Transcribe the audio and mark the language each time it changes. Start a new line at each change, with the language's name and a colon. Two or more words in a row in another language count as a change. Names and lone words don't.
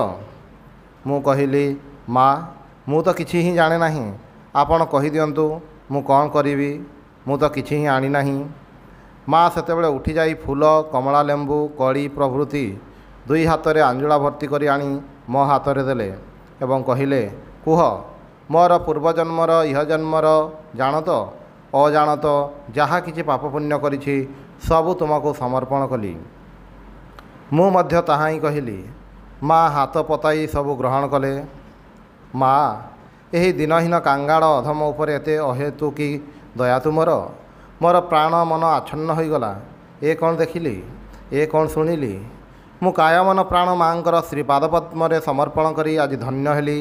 Odia: ମୁଁ କହିଲି, ମା ମୁଁ ତ କିଛି ହିଁ ଜାଣେ ନାହିଁ, ଆପଣ କହି ଦିଅନ୍ତୁ ମୁଁ କଉଣ କରିବି, ମୁଁ ତ କିଛି ହିଁ ଆଣି ନାହିଁ। ମା ସେତେବେଳେ ଉଠି ଯାଇ ଫୁଲ, କମଳା ଲେମ୍ବୁ, କଡ଼ି ପ୍ରଭୃତି 2 ହାତ ଅଞ୍ଜୁଳା ଭର୍ତ୍ତି କରି ଆଣି ମୋ ହାତ ରେ ଦେଲେ ଏବଂ କହିଲେ, କୁହ ମୋର ପୂର୍ବଜନ୍ମର ଇହ ଜନ୍ମର ଜାଣତ ଅଜାଣତ ଯାହା କିଛି ପାପ ପୁଣ୍ୟ କରିଛି ସବୁ ତୁମକୁ ସମର୍ପଣ କଲି। ମୁଁ ମଧ୍ୟ ତାହା ହିଁ କହିଲି। ମା ହାତ ପତାଇ ସବୁ ଗ୍ରହଣ କଲେ। ମା, ଏହି ଦିନହୀନ କାଙ୍ଗାଳ ଅଧମ ଉପରେ ଏତେ ଅହେତୁକି ଦୟା ତୁମର? ମୋର ପ୍ରାଣ ମନ ଆଚ୍ଛନ୍ନ ହୋଇଗଲା। ଏ କ'ଣ ଦେଖିଲି, ଏ କ'ଣ ଶୁଣିଲି? ମୁଁ କାୟମନ ପ୍ରାଣ ମାଆଙ୍କର ଶ୍ରୀପାଦପଦ୍ମରେ ସମର୍ପଣ କରି ଆଜି ଧନ୍ୟ ହେଲି।